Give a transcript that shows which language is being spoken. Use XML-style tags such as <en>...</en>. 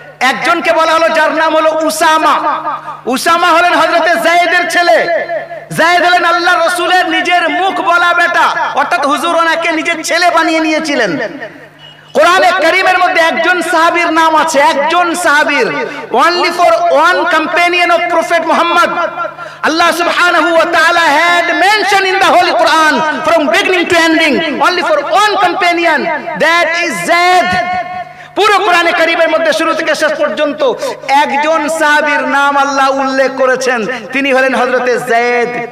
<bn>একজনকে বলা হলো, যার নাম হলো উসামা। উসামা হলেন হযরতে যায়েদের ছেলে। যায়েদ হলেন আল্লাহ রাসূলের নিজের মুখ বলা বেটা, অর্থাৎ হুজুর ওনাকে নিজের ছেলে বানিয়ে নিয়েছিলেন। কোরআনে কারীমের মধ্যে একজন সাহাবীর নাম আছে, একজন সাহাবীর,</bn> <en>only for one companion of Prophet Muhammad. Allah subhanahu wa ta'ala had mentioned in the Holy Quran from beginning to ending only for one companion, that is Zaid.</en> <bn>পুরো কোরআনে কারীমের মধ্যে শুরু থেকে শেষ পর্যন্ত একজন সাহাবীর নাম আল্লাহ উল্লেখ করেছেন, তিনি হলেন হযরতে যায়েদ।</bn>